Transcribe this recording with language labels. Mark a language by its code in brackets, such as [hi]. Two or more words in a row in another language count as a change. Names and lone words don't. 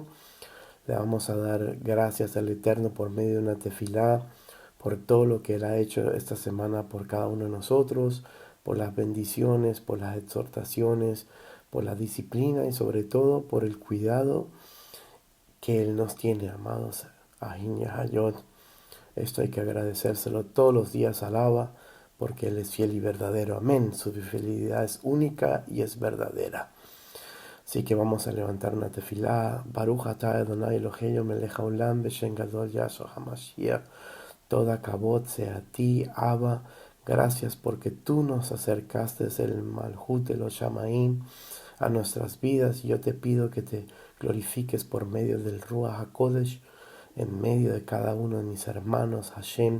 [es] Le vamos a dar gracias al Eterno por medio de una tefilá, por todo lo que Él ha hecho esta semana por cada uno de nosotros, por las bendiciones, por las exhortaciones, por la disciplina y sobre todo por el cuidado que Él nos tiene, amados Ajino y Hayot. Esto hay que agradecérselo todos los días al Abba, porque Él es fiel y verdadero. Amén. Su fidelidad es única y es verdadera. Así que vamos a levantar una tefilá. [he] ברוך אתה אדוני אלוהינו מלך העולם בשם גדול יהשוע המשיח. [es] Toda kabod sea a ti, Abba. Gracias porque tú nos acercaste el Malhut de los Shamaim a nuestras vidas. Y yo te pido que te glorifiques por medio del [he] רוח הקודש, [es] en medio de cada uno de mis hermanos, Hashem.